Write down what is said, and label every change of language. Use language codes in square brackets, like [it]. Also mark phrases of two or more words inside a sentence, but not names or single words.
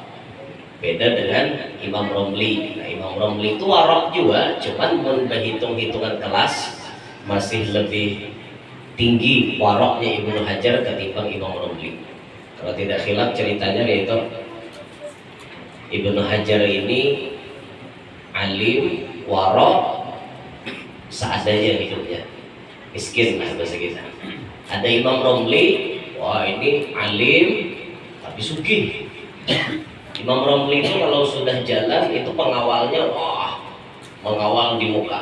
[id] Beda dengan Imam Romli. Nah, Imam Romli itu warok juga, cuman berhitung-hitungan kelas masih lebih tinggi waroknya Ibnu Hajar ketimbang Imam Romli. Kalau tidak khilaf ceritanya yaitu Ibnu Hajar ini alim, warok, seadanya hidupnya, miskin lah bahasa kita. Ada Imam Romli, wah ini alim tapi sugih. Imam Romli itu kalau sudah jalan itu pengawalnya, wah mengawal di muka.